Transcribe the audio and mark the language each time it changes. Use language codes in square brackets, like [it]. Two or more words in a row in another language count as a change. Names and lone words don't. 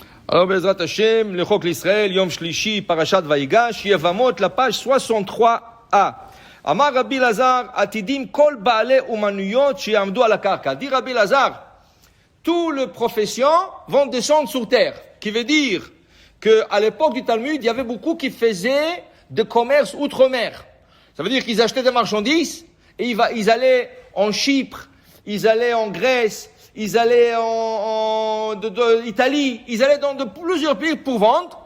[fr] Alors, [he] בעזרת השם, le Chok l'Israël, יום שלישי פרשת ויגש, [fr] Yevamot, la page 63a. [he] אמר רבי לעזר עתידים כל בעלי אומניות שיעמדו על הקרקע. [fr] Dit Rabbi Lazar, tous les professions vont descendre sur terre. Qui veut dire que à l'époque du Talmud, il y avait beaucoup qui faisaient de commerce outre-mer. Ça veut dire qu'ils achetaient des marchandises et ils allaient en Chypre, ils allaient en Grèce, ils allaient en Italie, ils allaient dans plusieurs pays pour vendre.